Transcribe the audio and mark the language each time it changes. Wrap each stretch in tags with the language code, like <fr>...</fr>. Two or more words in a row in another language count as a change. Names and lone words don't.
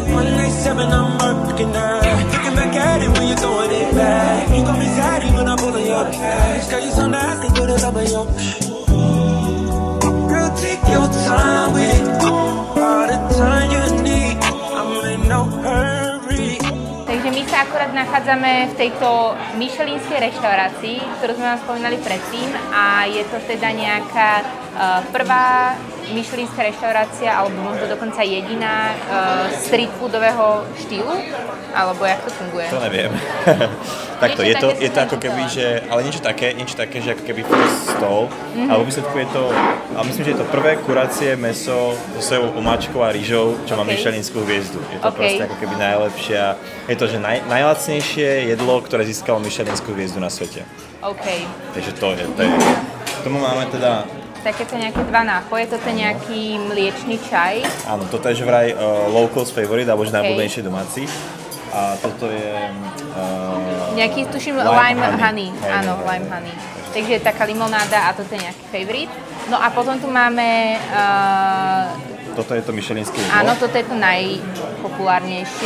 <en>187, I'm working that. Looking back at it when you're throwing it back. You gon' be sad when I'm pulling your cash. Girl, you so nasty, put it up in your. Girl, take your time with it. All the time you need. I'm in no hurry.</en> <sk>Takže my sa akurát nachádzame v tejto michelinskej reštaurácii, ktorú sme vám spomínali predtým, a je to teda nejaká prvá michelinská reštaurácia, alebo možno dokonca jediná street foodového štýlu, alebo jak to funguje? To neviem. Takto, je to ako keby, že, ale niečo také, že ako keby</sk> <en>first stall,</en> <sk>ale v výsledku je to, ale myslím, že je to prvé kuracie mäso so sojovou omáčkou a rýžou, čo má michelinskú hviezdu. Je to proste ako keby najlepšia, je to, že najlacnejšie jedlo, ktoré získalo michelinskú hviezdu na svete. OK. Takže to je. K tomu máme teda takéto nejaké dva nápoje, toto je nejaký mliečný čaj. Áno, toto je že vraj</sk> <en>locals favorite,</en> <sk>alebo že najobľúbenejšie domáci. A toto je nejaký, tuším,</sk> <en>lime honey.</en> <sk>Áno,</sk> <en>lime honey.</en> <sk>Takže taká limonáda a toto je nejaký favorite. No a potom tu máme toto je to michelinské jedlo. Áno, toto je to najpopulárnejšie.</sk>